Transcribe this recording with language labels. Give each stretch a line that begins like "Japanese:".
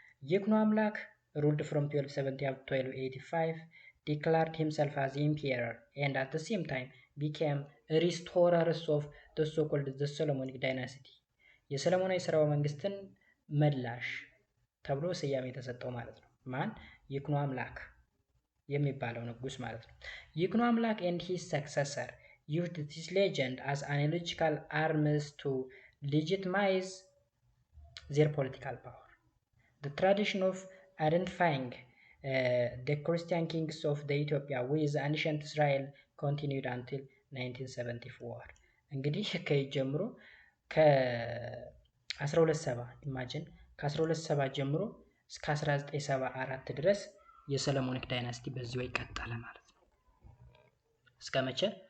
English: ይኩኖ አምላክ ruled from 1270 up to 1285 declared himself as emperor and at the same time became a restorer of the so-called the Solomonic dynasty።
Amharic: የሰለሞናዊ ስርወ መንግስትን መላሽ ተብሎ ስያሜ የተሰጠው ማለት ነው። ማን?
English: ይኩኖ አምላክ
Amharic: የሚባለው ንጉስ ማለት ነው።
English: ይኩኖ አምላክ and his successor used this legend as analogical arms to legitimize their political power. The tradition of identifying the Christian kings of the Ethiopia with ancient Israel continued until 1974።
Amharic: እንግዲህ ከጀምሮ ከ1270 ኢማጂን ከ1270 ጀምሮ እስከ 1974 ድረስ የሰለሞኒክ ዳይናስቲ በዚሁ ይቀጥላል ማለት ነው። እስከ መቼ?